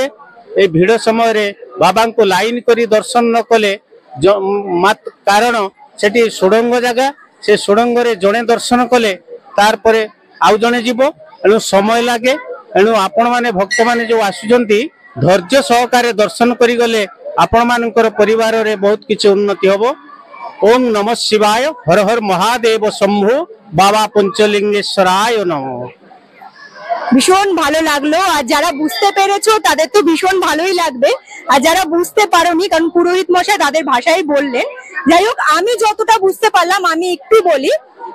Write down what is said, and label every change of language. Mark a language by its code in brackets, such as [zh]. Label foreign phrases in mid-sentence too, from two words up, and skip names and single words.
[or] এই ଭିଡ଼ ସମୟରେ ବାବାଙ୍କୁ ଲାଇନ୍ କରି ଦର୍ଶନ ନ କଲେ, କାରଣ ସେଠି ସୁଡ଼ଙ୍ଗ ଜାଗା, ସେ ସୁଡ଼ଙ୍ଗରେ ଜଣେ ଦର୍ଶନ କଲେ ତାପରେ ଆଉ ଜଣେ ଯିବ, ଏଣୁ ସମୟ ଲାଗେ। ଏଣୁ ଆପଣମାନେ ଭକ୍ତମାନେ ଯୋଉ ଆସୁଛନ୍ତି, ଧୈର୍ଯ୍ୟ ସହକାରେ ଦର୍ଶନ କରି ଗଲେ ଆପଣମାନଙ୍କର ପରିବାରରେ ବହୁତ କିଛି ଉନ୍ନତି ହେବ। [sa] ওম নমঃ শিবায়, হর হর মহাদেব শম্ভু, বাবা পঞ্চলিঙ্গেশ্বরায় নমঃ। [bn] ভীষণ ভালো লাগলো। আর যারা বুঝতে পেরেছো তাদের তো ভীষণ ভালোই লাগবে, আর যারা বুঝতে পারোনি, কারণ পুরোহিত মশাই তাদের ভাষায় বললেন। যাই হোক, আমি যতটা বুঝতে পারলাম আমি একটু বলি।